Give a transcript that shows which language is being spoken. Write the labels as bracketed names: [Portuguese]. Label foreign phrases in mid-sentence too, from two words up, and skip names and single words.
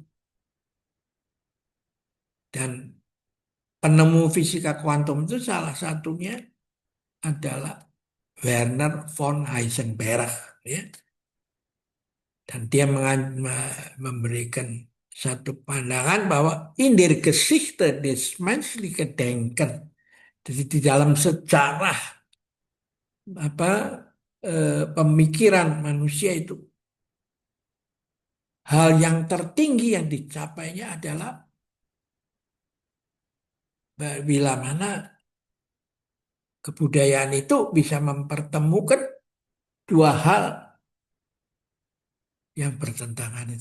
[Indonesian] Dan penemu fisika kuantum itu salah satunya adalah Werner von Heisenberg, ya. Dan dia memberikan satu pandangan bahwa [German] in der Geschichte des menschlichen Denken, [Indonesian] jadi di dalam sejarah apa pemikiran manusia itu, hal yang tertinggi yang dicapainya adalah bila mana kebudayaan itu bisa mempertemukan dua hal yang bertentangan itu.